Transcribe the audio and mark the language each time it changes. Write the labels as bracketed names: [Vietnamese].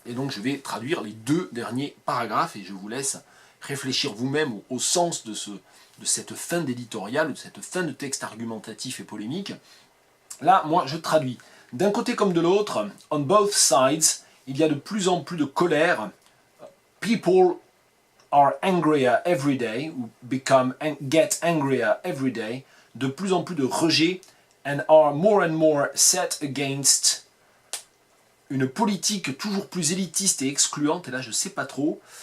[French] Et donc je vais traduire les 2 derniers paragraphes, et je vous laisse réfléchir vous-même au sens de cette fin d'éditorial, de cette fin de texte argumentatif et polémique. Là, moi, je traduis. D'un côté comme de l'autre, [English] on both sides, [French] il y a de plus en plus de colère. [English] People are angrier every day, ou get angrier every day. [French] De plus en plus de rejet, [English] and are more and more set against [French] une politique toujours plus élitiste et excluante, et là je sais pas trop.